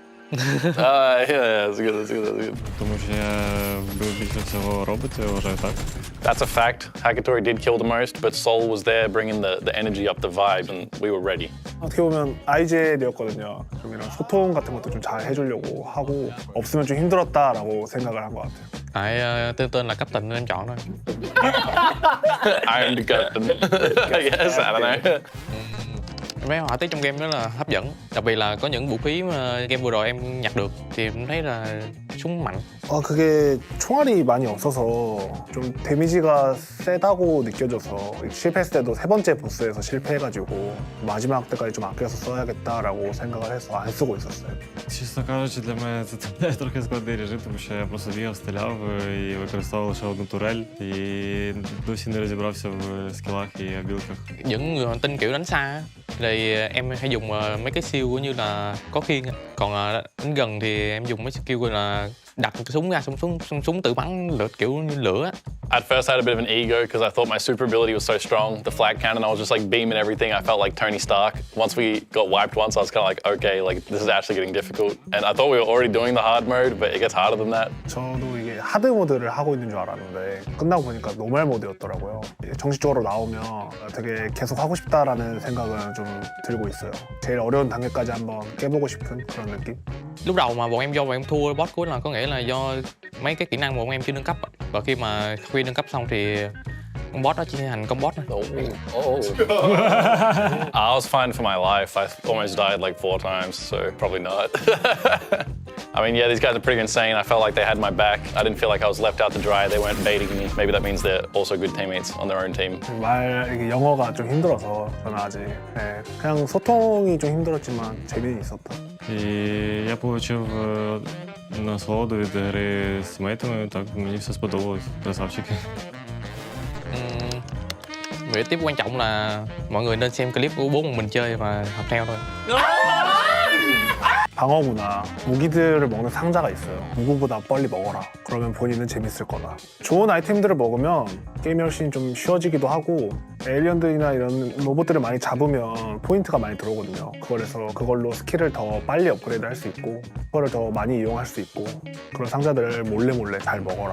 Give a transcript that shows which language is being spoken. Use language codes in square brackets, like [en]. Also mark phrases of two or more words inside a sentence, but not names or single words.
[en] Yeah, that's good. [uk] Тому що я вбив більше всього роботів, я вважаю так. [en] That's a fact. Hakatori did kill the most, but Soul was there bringing the energy up, the vibe, and we were ready. [ko] 어떻게 보면 IGL이었거든요. 좀 이런 소통 같은 것도 좀 잘 해주려고 하고 없으면 좀 힘들었다라고 생각을 한 것 같아요. [vi] Tại tên là captain nên em chọn thôi. [en] I'm the captain. I guess, I don't know. [vi] Mấy họa tiết trong game đó là hấp dẫn, đặc biệt là có những vũ khí mà game vừa rồi em nhặt được thì em thấy là súng mạnh. [ko] 그게 총알이 많이 없어서 좀 데미지가 세다고 느껴져서 실패했을 때도 세 번째 보스에서 실패해가지고 마지막 때까지 좀 아껴서 써야겠다라고 생각을 해서 안 쓰고 있었어요. [uk] Чесно кажучи, для мене це трохи складний режим, тому що я просто бігав, стріляв і використовував лише одну турель. І досі не розібрався в скілах і білках. [vi] Những người hành tinh kiểu đánh xa á, thì em hay dùng mấy cái skill như là có khiên, còn đánh gần thì em dùng mấy skill gọi là đặt cái súng ra, súng tự bắn lửa kiểu như lửa. [en] At first, I had a bit of an ego because I thought my super ability was so strong. The flag cannon, I was just like beaming everything. I felt like Tony Stark. Once we got wiped once, I was kind of like, okay, like this is actually getting difficult. And I thought we were already doing the hard mode, but it gets harder than that. [ko] 저도 이게 하드 모드를 하고 있는 줄 알았는데 끝나고 보니까 노멀 모드였더라고요. 정식적으로 나오면 되게 계속 하고 싶다라는 생각은 좀 들고 있어요. 제일 어려운 단계까지 한번 깨보고 싶은 그런 느낌. [vi] Lúc đầu mà bọn em thua boss cuối là có nghĩa là do mấy cái kỹ năng bọn em chưa nâng cấp, và khi nâng cấp xong thì con boss đó chỉ thành con boss thôi. [en] I was fighting for my life. I almost died like 4 times, so probably not. I mean, yeah, these guys are pretty insane. I felt like they had my back. I didn't feel like I was left out to dry. They weren't baiting me. Maybe that means they're also good teammates on their own team. [ko] 이게 영어가 좀 힘들어서 저는 아직 그냥 소통이 좀 힘들었지만 재미는 있었다. [uk] І я отримав насолоду від гри з тімейтами, так мені все сподобалось, красавчики. [vi] Việc tiếp quan trọng là mọi người nên xem clip của bố mình chơi và học theo thôi. [ko] 방어구나 무기들을 먹는 상자가 있어요. 누구보다 빨리 먹어라. 그러면 본인은 재밌을 거다. 좋은 아이템들을 먹으면 게임이 훨씬 좀 쉬워지기도 하고 에일리언들이나 이런 로봇들을 많이 잡으면 포인트가 많이 들어오거든요. 그래서 그걸로 스킬을 더 빨리 업그레이드 할 수 있고 그거를 더 많이 이용할 수 있고 그런 상자들을 몰래 잘 먹어라.